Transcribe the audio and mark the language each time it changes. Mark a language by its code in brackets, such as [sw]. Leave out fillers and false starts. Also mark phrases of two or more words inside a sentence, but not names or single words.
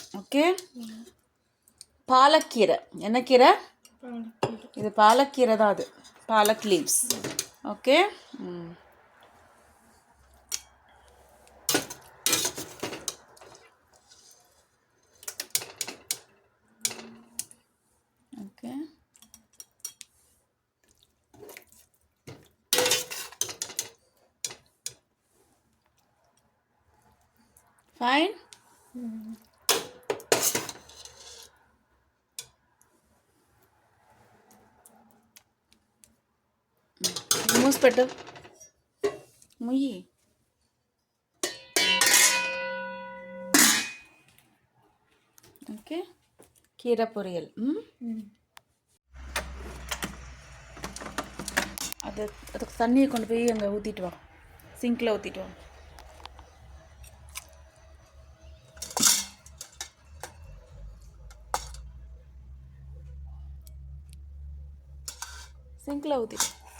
[ta] ஓகே, பாலக்கீரை. என்ன கீரை இது? பாலக்கீரை தான் அது, பாலக் லீவ்ஸ். ஓகே, ஓகே. [te] ఫైన్. మూసి పెట్టు, ముయ్యి. ఓకే, కీర పొరియల్. [ta] அதுக்கு தண்ணியை கொண்டு போய் அங்கே ஊற்றிட்டு வா, சிங்கில் ஊற்றிட்டு வா. சிங்கில் ஊற்றிட்டு.